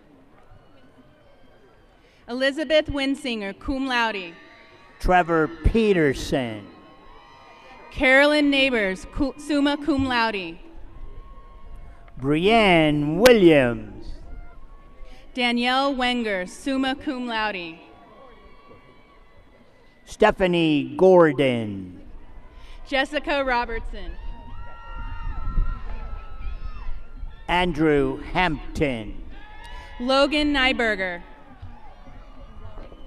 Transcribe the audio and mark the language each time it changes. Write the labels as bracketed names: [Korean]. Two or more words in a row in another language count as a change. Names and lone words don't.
[English] Elizabeth Winsinger, [Latin] cum laude, [English] Trevor Peterson, Carolyn Neighbors, [Latin] summa cum laude, [English] Brienne Williams, Danielle Wenger, [Latin] summa cum laude, [English] Stephanie Gordon, Jessica Robertson, Andrew Hampton, Logan Nyberger,